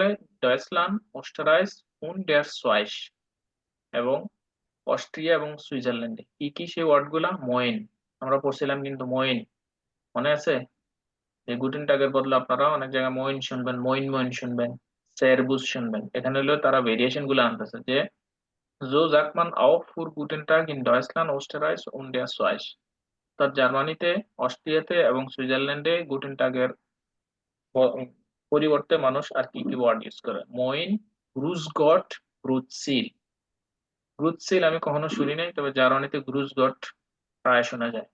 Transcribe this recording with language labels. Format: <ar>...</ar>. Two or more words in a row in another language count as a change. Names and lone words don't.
<bn>ডয়েচল্যান্ড,</bn> <de>Österreich und der Schweiz,</de> <bn>এবং অস্ট্রিয়া এবং সুইজারল্যান্ডে। কি কি সেই ওয়ার্ড গুলা? ময়েন, আমরা পড়ছিলাম কিন্তু ময়েন, মনে আছে? এই গুটেন টাগের বদলে আপনারা অনেক জায়গায় মইন শুনবেন, মইন মইন শুনবেন, সেরবুস শুনবেন। এখানে হলো তারা ভেরিয়েশন গুলো আনতেছে যে</bn> <de>so sagt man auch für guten Tag in Deutschland, Österreich und der Schweiz,</de> <bn>অর্থাৎ জার্মানিতে, অস্ট্রিয়াতে এবং সুইজারল্যান্ডে গুটেন টাগের পরিবর্তে মানুষ আর কি কি ওয়ার্ড ইউজ করে?</bn> <de>Moin, Grüß Gott, Grüezi.</de> <bn>গ্রুজসিল আমি কখনো শুনি নাই, তবে জার্মানিতে</bn> <de>Grüß Gott</de> <bn>প্রায় শোনা যায়।</bn>